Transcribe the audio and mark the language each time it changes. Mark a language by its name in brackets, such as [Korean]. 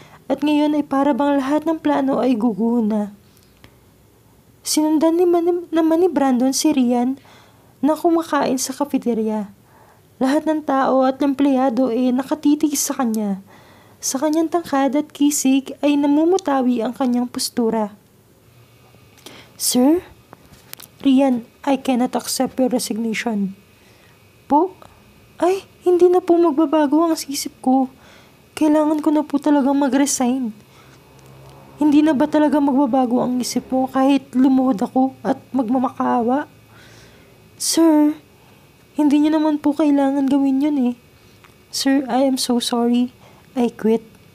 [Filipino] At ngayon ay para bang lahat ng plano ay guguho na. Sinundan naman ni Brandon si Rian na kumakain sa kafeterya. Lahat ng tao at empleyado ay nakatitig sa kanya. Sa kanyang tangkad at kisig ay namumutawi ang kanyang postura. Sir? [English] Rian, I cannot accept your resignation. [Filipino] Po? Ay, hindi na po magbabago ang isip ko. Kailangan ko na po talagang mag-resign. Hindi na ba talaga magbabago ang isip mo kahit lumuhod ako at magmamakaawa? Sir, hindi niyo naman po kailangan gawin yun Sir, [English] I am so sorry. I quit.